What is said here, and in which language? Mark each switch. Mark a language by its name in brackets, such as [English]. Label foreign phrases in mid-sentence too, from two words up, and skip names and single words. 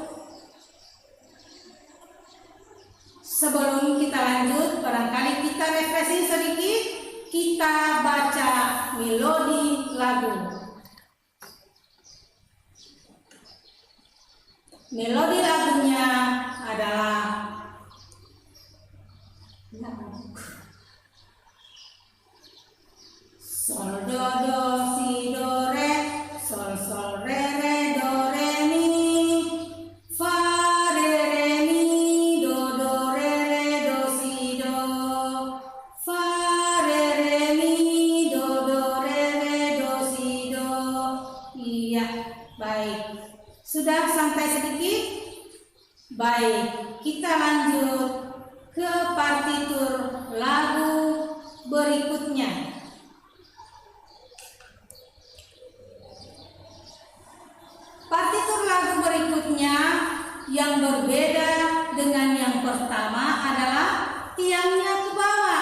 [Indonesian] Sebelum kita lanjut, barangkali kita refreshing sedikit, kita baca melodi lagu. Melodi lagunya adalah sol do do si do re, sol sol re re do re mi, fa re re mi do do re re do si do, fa re re mi do do re re do si do. Iya, baik. Sudah sampai sedikit? Baik, kita lanjut ke partitur lagu berikutnya. Partitur lagu berikutnya yang berbeda dengan yang pertama adalah tiangnya ke bawah.